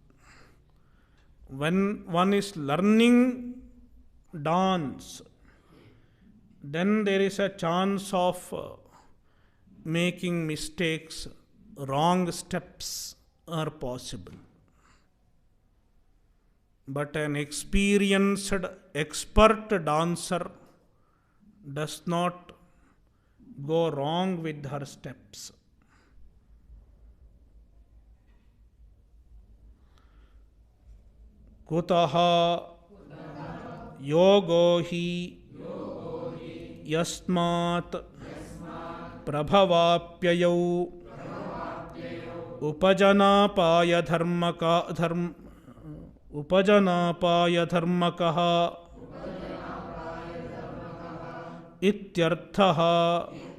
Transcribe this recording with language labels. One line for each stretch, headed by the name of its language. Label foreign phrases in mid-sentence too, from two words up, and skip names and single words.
English: When one is learning dance, then there is a chance of making mistakes, wrong steps are possible. But an experienced expert dancer does not go wrong with her steps.
Sanskrit: कुतः योगो हि यस्मात् प्रभवाप्ययौ उपजनापाय धर्मकः इत्यर्थः